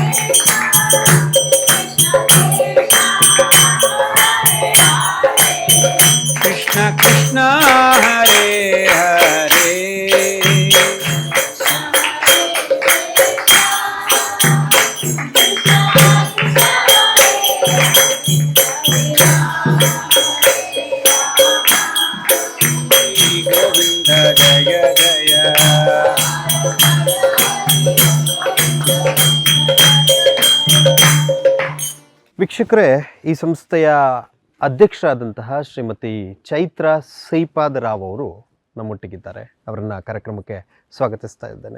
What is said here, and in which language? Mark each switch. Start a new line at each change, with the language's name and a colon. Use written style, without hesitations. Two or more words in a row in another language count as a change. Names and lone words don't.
Sanskrit: ಕೃಷ್ಣ ಕೃಷ್ಣ ಹರೇ ಹರೇ ಶ್ರೀ ಗೋವಿಂದ ಜಯ ಜಯ.
Kannada: ವೀಕ್ಷಕರೇ, ಈ ಸಂಸ್ಥೆಯ ಅಧ್ಯಕ್ಷರಾದಂತಹ ಶ್ರೀಮತಿ ಚೈತ್ರ ಶ್ರೀಪಾದ ರಾವ್ ಅವರು ನಮ್ಮೊಟ್ಟಿಗಿದ್ದಾರೆ. ಅವರನ್ನು ಕಾರ್ಯಕ್ರಮಕ್ಕೆ ಸ್ವಾಗತಿಸ್ತಾ ಇದ್ದೇನೆ.